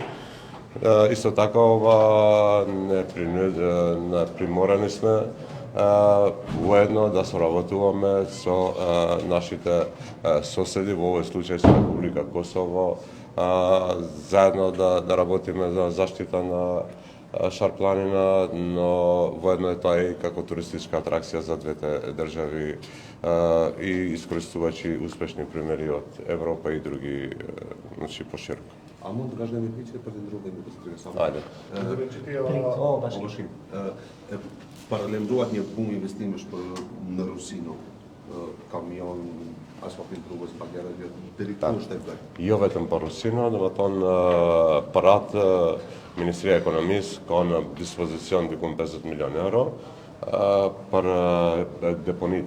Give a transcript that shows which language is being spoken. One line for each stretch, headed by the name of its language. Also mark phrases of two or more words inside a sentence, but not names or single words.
Macedonian: Исто така ова приморани сме воедно да соработуваме со нашите соседи, во овој случај со Република Косово, заедно да работиме за заштита на Шар-планина, но воедно е тоа и како туристичка атракција за двете држави и искористувачи успешни примери од Европа и други, значи пошироко.
Albanian: A mund të gash një pyetje për të ndruar një diskutim? Hajde. Paralajmërohet një bum investimesh në Rusi, kamion, asfaltin rrugës, bagjerë deri ku është e vërtetë? Jo vetëm për Rusinë, domethënë për atë Ministria e Ekonomisë ka në dispozicion diku 50 milionë euro për deponitë